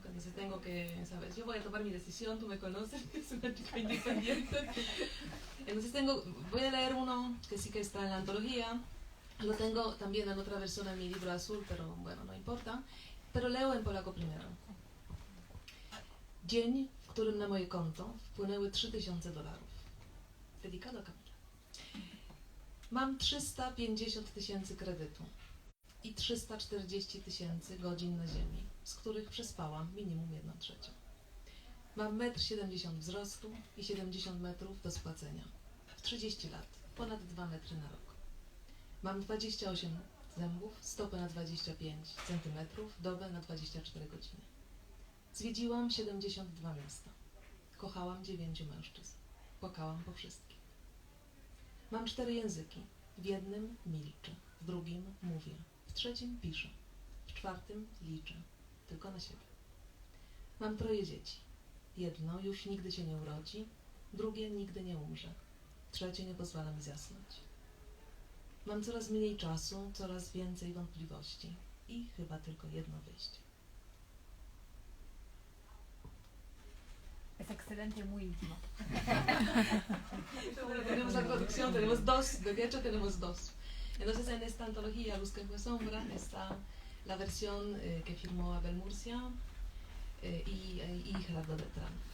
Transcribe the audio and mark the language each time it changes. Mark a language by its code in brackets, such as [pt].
[es] Entonces tengo que, ¿sabes? Yo voy a tomar mi decisión, tú me conoces, es una chica independiente. Entonces voy a leer uno que sí que está en la antología. Lo tengo también en otra versión en mi libro azul, pero bueno, no importa. Pero leo en polaco primero. [pl] Dzień, w którym na moje konto wpłynęły $3000. [es] Dedicado a Kamila. [pl] Mam 350 000 kredytu i 340 000 godzin na ziemi, z których przespałam minimum 1/3. Mam 1,70 m wzrostu i 70 metrów do spłacenia. W 30 lat, ponad 2 metry na rok. Mam 28 zębów, stopę na 25 cm, dobę na 24 godziny. Zwiedziłam 72 miasta. Kochałam 9 mężczyzn. Płakałam po wszystkim. Mam 4 języki. W jednym milczę, w drugim mówię, w trzecim piszę, w czwartym liczę, tylko na siebie. Mam 3 dzieci. Jedno już nigdy się nie urodzi, drugie nigdy nie umrze, trzecie nie pozwala mi zasnąć. Mam coraz mniej czasu, coraz więcej wątpliwości i chyba tylko jedno wyjście. [es] Es excelente, muy íntimo. Bueno, tenemos la traducción, tenemos dos, de hecho tenemos dos. Entonces en esta antología, Luz que fue sombra, está la versión que firmó Abel Murcia y Gerardo Beltrán.